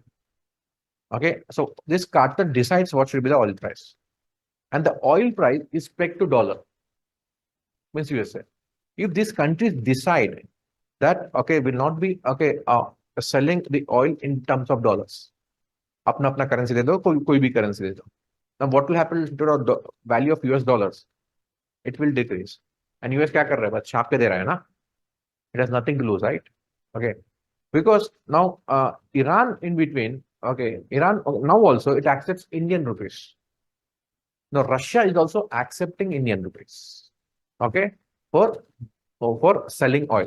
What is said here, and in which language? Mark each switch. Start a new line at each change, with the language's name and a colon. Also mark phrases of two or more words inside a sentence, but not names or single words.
English: Okay, so this cartel decides what should be the oil price. And the oil price is pegged to dollar, means USA. If these countries decide that, okay, will not be, okay, selling the oil in terms of dollars,
Hindi: अपना currency दे दो, कोई भी currency दे दो.
English: Now what will happen to the value of US dollars? It will decrease. And US
Hindi: क्या कर रहा है? बस छाप के दे रहा है ना?
English: It has nothing to lose, right? Okay. Because now Iran in between, okay, Iran now also it accepts Indian rupees. Now Russia is also accepting Indian rupees, okay, for selling oil.